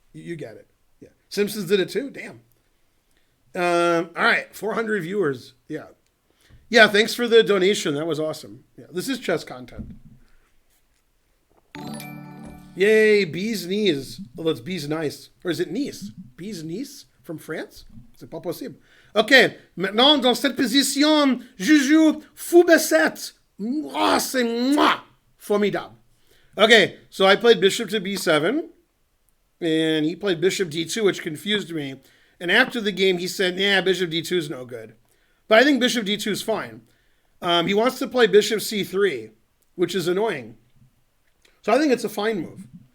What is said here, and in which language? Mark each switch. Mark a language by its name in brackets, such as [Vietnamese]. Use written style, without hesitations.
[English] You get it. Yeah. Simpsons did it too? Damn. All right. 400 viewers. Yeah. Yeah, thanks for the donation. That was awesome. Yeah, this is chess content. Yay, bee's knees. Well, it's bee's nice. Or is it niece? Bee's niece? From France? [French] C'est pas possible. [English] OK. [French] Maintenant, dans cette position, je joue fou B7. Oh, c'est moi. Formidable. [English] Okay, so I played bishop to b7, and he played bishop d2, which confused me. And after the game, he said, "Yeah, bishop d2 is no good." But I think bishop d2 is fine. He wants to play bishop c3, which is annoying. So I think it's a fine move.